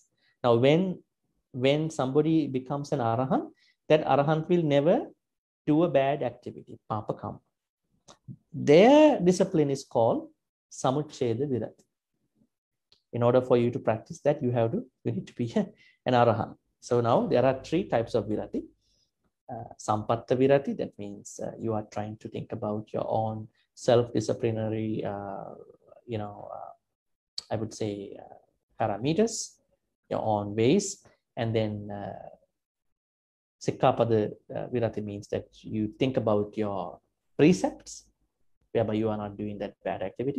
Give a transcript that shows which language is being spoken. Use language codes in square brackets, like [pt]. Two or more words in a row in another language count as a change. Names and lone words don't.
[en] Now, when somebody becomes an arahant, that arahant will never do a bad activity, [pi] papa kamma. [en] Their discipline is called [pi] samuchcheda virati. [en] In order for you to practice that, you need to be an arahant. So now there are 3 types of virati. [pi] Sampatta virati, [en] that means you are trying to think about your own self-disciplinary, I would say parameters, your own ways. And then [pi] Sikkhapada virati [en] means that you think about your precepts, whereby you are not doing that bad activity.